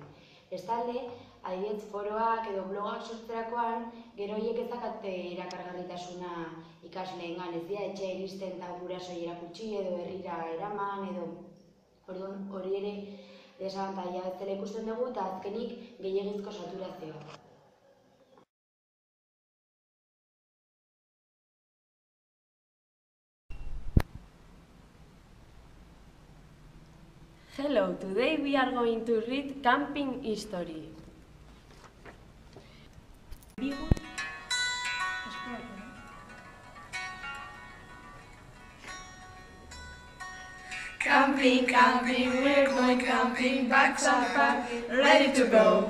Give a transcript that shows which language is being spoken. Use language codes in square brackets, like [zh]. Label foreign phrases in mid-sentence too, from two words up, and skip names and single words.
[eu] Bestalde, adibidez foroak edo blogak sortzerakoan, gero horiek ez dakate erakargarritasuna ikasleengan, ez dira etxea iristen eta gurasoi erakutsi edo herrira eraman edo hori ere desabantaia bezala ikusten dugu eta azkenik gehiegizko saturazioa. [en] Hello, today we are going to read Camping History. Camping, camping, we're going camping, bags are packed, ready to go.